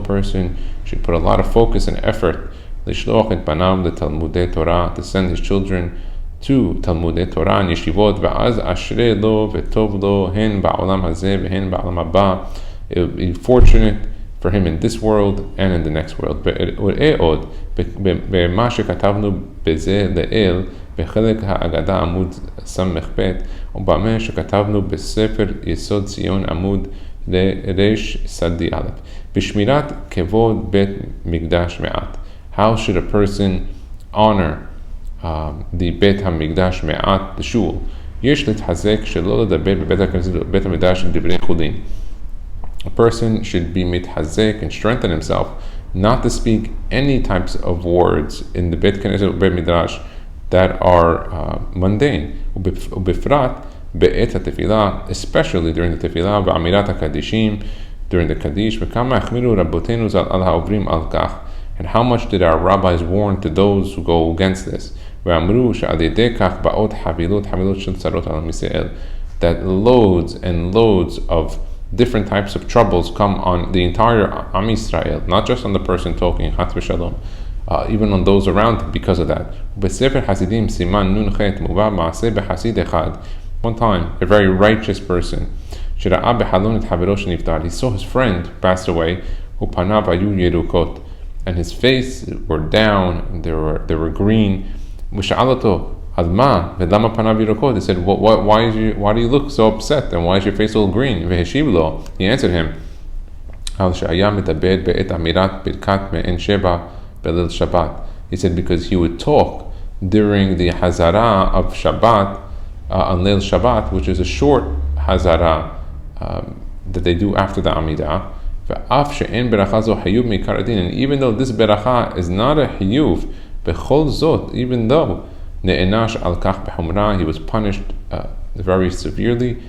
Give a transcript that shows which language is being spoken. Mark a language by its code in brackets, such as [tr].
[en] Person should put a lot of focus and effort [he] lishloch et panav letalmudei Torah, [en] to send his children to Talmudei Torah and yeshivot, [he] va'az ashrei lo v'tov lo hen ba'olam hazeh v'hen ba'olam haba. [en] It would be fortunate for him in this world and in the next world. [he] Ve'od b'ma shekatavnu b'zeh le'el בחלק האגדה עמוד ס"ב, ובמה שכתבנו בספר יסוד ציון עמוד רש סדי א', בשמירת כבוד בית מקדש מעט. [en] How should a person honor the בית המקדש מעט, the shul? [he] יש להתחזק שלא לדבר בבית הכנסת ובית המקדש דברי חולין. [en] A person should be מתחזק and strengthen himself not to speak any types of words in the בית כנסת ובית מקדש that are mundane, [he] ובפרט בעת התפילה, [en] especially during the תפילה, [he] ועמירת הקדישים, [en] during the Kaddish, [he] וכמה החמירו רבותינו על העוברים על כך, [en] and how much did our rabbis warn to those who go against this, [he] ואמרו שעל ידי כך באות חבילות של צרות על עם ישראל, [en] that loads and loads of different types of troubles come on the entire Am Yisrael, not just on the person talking, Chatz v'Shalom, even on those around him because of that. [he] בספר חסידים סימן נ"ח מובא מעשה בחסיד אחד. [en] One time, a very righteous person, [he] שראה בחלון את חברו שנפטר, [en] he saw his friend passed away, [he] ופניו היו ירוקות, [en] and his face were down, they were green. [he] ושאל אותו, על מה? ולמה פניו ירוקות? [en] He said, why do you look so upset, and why is your face all green? [he] והשיב לו, [en] he answered him, [he] על שהיה מדבר בעת אמירת ברכת מעין שבע Belil Shabbat. [en] He said because he would talk during the Hazara of Shabbat, on Leil Shabbat, which is a short Hazara that they do after the Amidah. And even though this beracha is not a hiyuv, [he] bechol zot, [en] even though [he] ne'enash al kach b'chumrah, [en] he was punished very severely.